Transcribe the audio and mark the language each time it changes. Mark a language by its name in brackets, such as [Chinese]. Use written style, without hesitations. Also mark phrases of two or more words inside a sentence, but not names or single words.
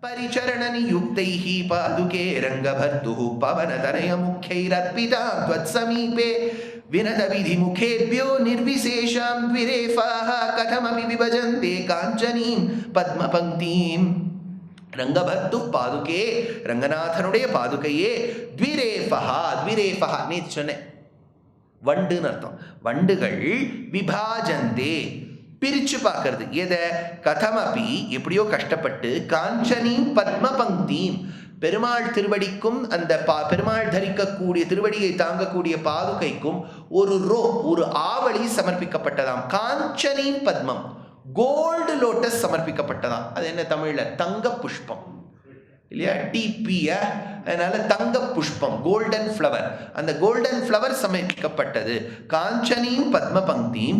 [Sanskrit] परिचरणनियुक्तैः पादुके रङ्गभर्तुः पवनतनयमुख्यैरर्पितां त्वत्समीपे विनतविधिमुखेभ्यो निर्विशेषां द्विरेफाः कथमपि विभजन्ते काञ्चनीं पद्मपङ्क्तिं रंगभर्तु पादुके [Tamil] रंगनाथनुடைய பாதுகையே [Sanskrit] द्विरेफहा द्विरेफहा [Tamil] நேத்து சொன்னேன் வண்டுன்னு அர்த்தம் வண்டுகள் விபாஜந்தே பிரிச்சு பார்க்கறது எதை கதமபி எப்படியோ கஷ்டப்பட்டு [Sanskrit] काञ्चनीं पद्म पङ्क्तिं [Tamil] பெருமாள் திருவடிக்கும் அந்த பெருமாள் தரிக்கக்கூடிய திருவடியை தாங்கக்கூடிய பாதுகைக்கும் ஒரு ஆவணி சமர்ப்பிக்கப்பட்டதாம் [Sanskrit] काञ्चनीं पद्मम् [English] gold lotus [Tamil] சமர்ப்பிக்கப்பட்டதாம் அது என்ன தமிழ்ல தங்க புஷ்பம் இல்லையா டிபிய அதனால தங்க புஷ்பம் [English] golden flower [Tamil] அந்த [English] golden flower [Tamil] சமர்ப்பிக்கப்பட்டது [Sanskrit] काञ्चनीं पद्म पङ्क्तिं